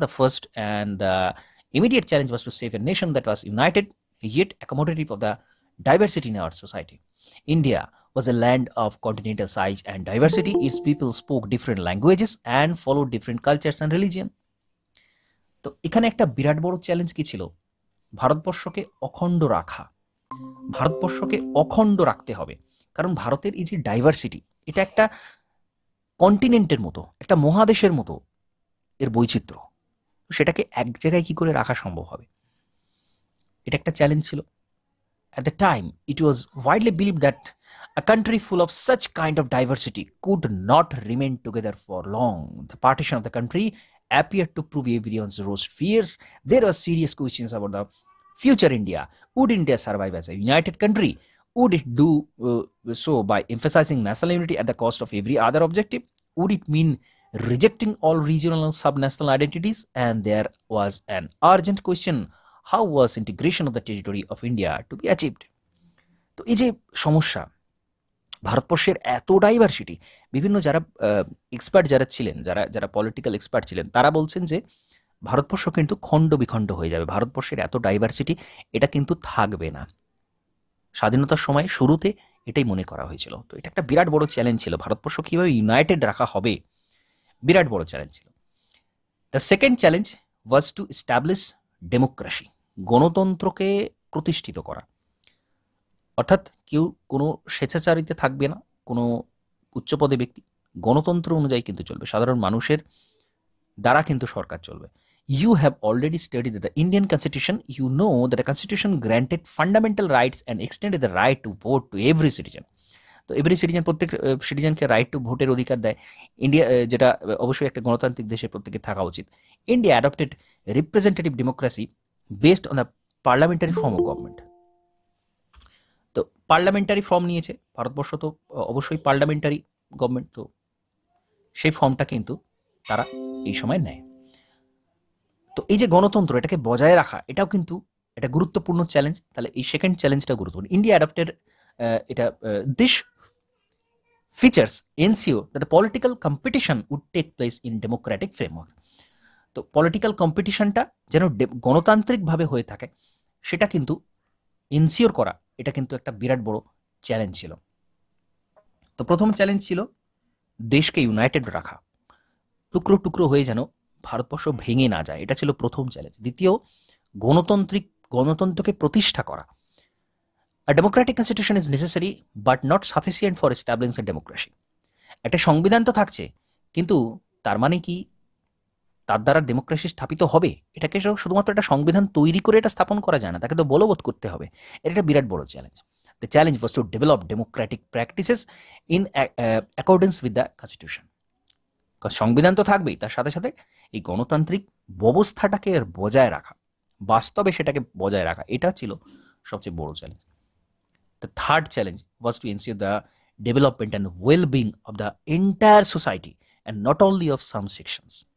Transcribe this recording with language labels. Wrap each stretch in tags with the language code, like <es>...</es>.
<en>The first and the immediate challenge was to save a nation that was united yet accommodative of the diversity in our society. India was a land of continental size and diversity. Its people spoke different languages and followed different cultures and religion.</en> <bn>তো এখানে একটা বিরাট বড় challenge কি ছিল? ভারতবর্ষকে অখণ্ড রাখা। ভারতবর্ষকে অখণ্ড রাখতে হবে, কারণ ভারতের এই যে ডাইভার্সিটি, এটা একটা কন্টিনেন্টের মতো, একটা মহাদেশের মতো এর বৈচিত্র্য, সেটাকে এক জায়গায় কি করে রাখা সম্ভব হবে, এটা একটা চ্যালেঞ্জ ছিল।</bn> <en>At the time, it was widely believed that a country full of such kind of diversity could not remain together for long. The partition of the country appeared to prove everyone's worst fears. There were serious questions about the future India. Would India survive as a united country? Would it do so by emphasizing national unity at the cost of every other objective? Would it mean rejecting all regional and subnational identities? And there was an urgent question: how was integration of the territory of India to be achieved?</en> <bn>তো এই যে সমস্যা, ভারতবর্ষের এত diversity, বিভিন্ন যারা expert যারা ছিলেন, যারা পলিটিক্যাল এক্সপার্ট ছিলেন, তারা বলছেন যে ভারতবর্ষ কিন্তু খণ্ড বিখণ্ড হয়ে যাবে, ভারতবর্ষের এত ডাইভার্সিটি এটা কিন্তু থাকবে না। স্বাধীনতার সময় শুরুতে এটাই মনে করা হয়েছিল। তো এটা একটা বিরাট বড় চ্যালেঞ্জ ছিল, ভারতবর্ষ কীভাবে ইউনাইটেড রাখা হবে, বিরাট বড় চ্যালেঞ্জ ছিল।</bn> <en>the second challenge was to establish democracy,</en> <bn>গণতন্ত্রকে প্রতিষ্ঠিত করা। অর্থাৎ কেউ কোনো স্বেচ্ছাচারিতে থাকবে না, কোনো উচ্চপদে ব্যক্তি, গণতন্ত্র অনুযায়ী কিন্তু চলবে, সাধারণ মানুষের দ্বারা কিন্তু সরকার চলবে।</bn> <en>You have already studied the Indian Constitution. You know that the Constitution granted fundamental rights and extended the right to vote to every citizen.</en> <bn>তো</bn> <en>every citizen,</en> <bn>প্রত্যেক সিটিজেনকে রাইট টু ভোটের অধিকার দেয়। ইন্ডিয়া, যেটা অবশ্যই একটা গণতান্ত্রিক দেশে প্রত্যেকের থাকা উচিত।</bn> <en>India adopted representative democracy based on the parliamentary form of government.</en> <bn>তো পার্লামেন্টারি ফর্ম নিয়েছে ভারতবর্ষ, তো অবশ্যই পার্লামেন্টারি গভর্নমেন্ট, তো সেই ফর্মটা কিন্তু তারা এই সময় নেয়। তো এই যে গণতন্ত্র, এটাকে বজায় রাখা, এটাও কিন্তু একটা গুরুত্বপূর্ণ চ্যালেঞ্জ। তাহলে এই সেকেন্ড চ্যালেঞ্জটা গুরুত্বপূর্ণ।</bn> <en>India adopted এটা this features ensure that the political competition would take place in democratic framework.</en> <bn>তো পলিটিক্যাল কম্পিটিশনটা যেন গণতান্ত্রিকভাবে হয়ে থাকে, সেটা কিন্তু এনসিওর করা, এটা কিন্তু একটা বিরাট বড় চ্যালেঞ্জ ছিল। তো প্রথম চ্যালেঞ্জ ছিল দেশকে ইউনাইটেড রাখা, টুকরো টুকরো হয়ে যেন ভারতবর্ষ ভেঙে না যায়, এটা ছিল প্রথম চ্যালেঞ্জ। দ্বিতীয়, গণতন্ত্রকে প্রতিষ্ঠা করা।</bn> <en>A democratic constitution is necessary but not sufficient for establishing a democracy.</en> <bn>একটা সংবিধান তো থাকছে, কিন্তু তার মানে কি তার দ্বারা ডেমোক্রেসি স্থাপিত হবে? এটাকে শুধুমাত্র একটা সংবিধান তৈরি করে এটা স্থাপন করা যায় না, তাকে তো বলবৎ করতে হবে। এটা একটা বিরাট বড় challenge.</bn> <en>The challenge was to develop democratic practices in accordance with the constitution.</en> <bn>সংবিধান তো থাকবেই, তার সাথে সাথে এই গণতান্ত্রিক ব্যবস্থাটাকে বজায় রাখা, বাস্তবে সেটাকে বজায় রাখা, এটা ছিল সবচেয়ে বড় challenge.</bn> <en>The third challenge was to ensure the development and well-being of the entire society and not only of some sections.</en>